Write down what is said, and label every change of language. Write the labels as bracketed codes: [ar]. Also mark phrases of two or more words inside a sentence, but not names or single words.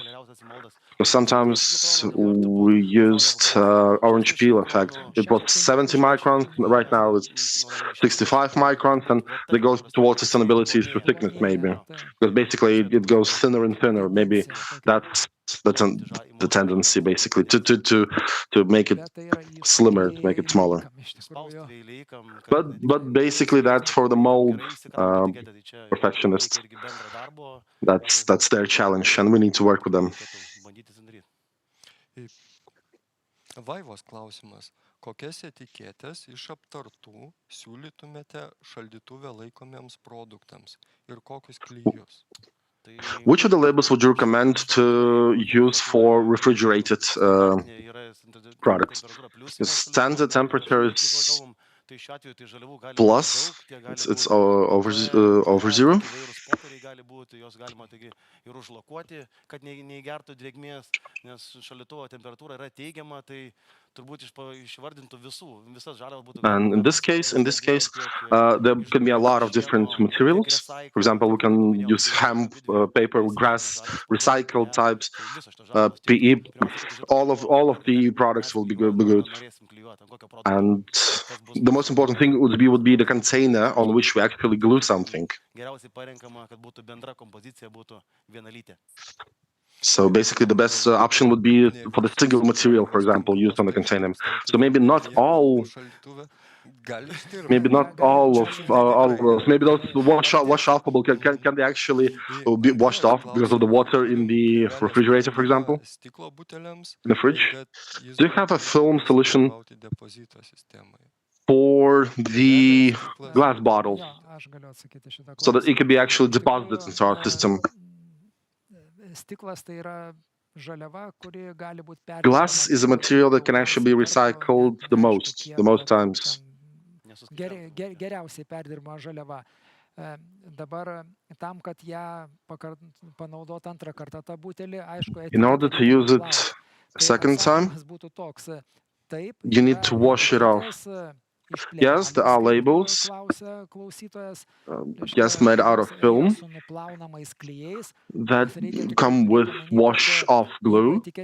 [en] Sometimes we used orange peel effect. It was 70 microns, right now it's 65 microns, and they go towards sustainability through thickness, maybe. Because basically it goes thinner and thinner. Maybe that's the tendency basically to make it [lt] Bet tai yra [en] slimmer, to make it smaller. [lt] įspausti iš tikrųjų. [en] But basically that's for the mold perfectionists. That's their challenge, and we need to work with them. [lt] Vaivos klausimas. Kokias etiketės iš aptartų siūlytumėte šaldytuve laikomiems produktams ir kokius klijus? [en] Which of the labels would you recommend to use for refrigerated products? Standard temperature is plus, it's over zero. [lt] Įvairūs popieriai gali būti, jos galima taigi ir užlakuoti, kad neįgertų drėgmės, nes šaldytuvo temperatūra yra teigiama, tai turbūt išvardintų visas žaliavas būtų. [en] And in this case, there can be a lot of different materials. For example, we can use hemp, paper, grass, recycled types, PE. All of the products will be good. And the most important thing would be the container on which we actually glue something. [lt] Geriausiai parenkama, kad būtų bendra kompozicija, būtų vienalytė. [en] So basically, the best option would be for the single material, for example, used on the container. So maybe not all of those. Maybe those wash-offable can they actually be washed off because of the water in the refrigerator, for example, in the fridge? Do you have a film solution for the glass bottles so that it can be actually deposited into our system? [lt] Stiklas tai yra žaliava, kuri gali būti perdirbama. [en] Glass is a material that can actually be recycled the most times. [lt] Geriausiai perdirbama žaliava. Dabar tam, kad ją panaudot antrą kartą tą butelį, aišku, [en] in order to use it a second time, you need to wash it off. Yes, there are labels, yes, made out of film that come with wash-off glue.